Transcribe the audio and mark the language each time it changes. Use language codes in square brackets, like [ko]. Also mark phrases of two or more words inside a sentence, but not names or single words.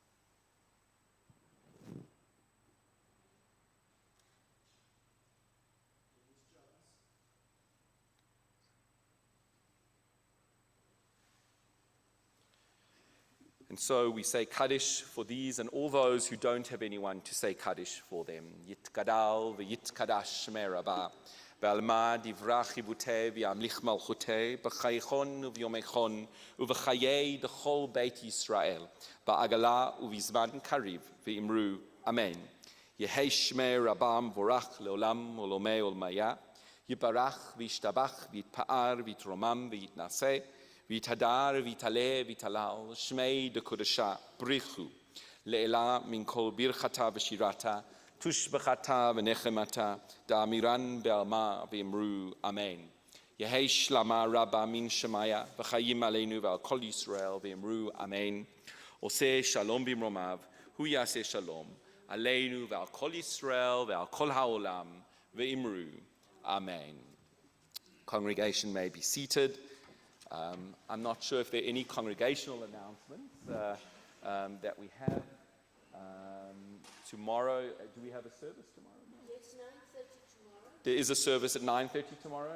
[en] And so we say Kaddish for these and all those who don't have anyone to say Kaddish for them. [arc] יתגדל ויתקדש שמיה רבא. בעלמא די ברא כרעותה וימליך מלכותה. בחייכון וביומיכון ובחיי דכל בית ישראל. בעגלא ובזמן קריב ואמרו. אמן. יהא שמיה רבא מברך לעלם ולעלמי עלמיא. יתברך וישתבח ויתפאר ויתרומם ויתנשא. ויתהדר ויתעלה ויתהלל שמיה דקודשא בריך הוא לעלא מן כל ברכתא ושירתא תשבחתא ונחמתא דאמירן בעלמא ואמרו אמן. יהא שלמא רבא מן שמיא וחיים עלינו ועל כל ישראל ואמרו אמן. [he] עושה שלום במרומיו הוא יעשה שלום עלינו ועל כל ישראל ועל כל העולם ואמרו, אמן. [en] Congregation may be seated. I'm not sure if there are any congregational announcements that we have. Tomorrow, do we have a service tomorrow? It's 9:30 tomorrow. There is a service at 9:30 tomorrow.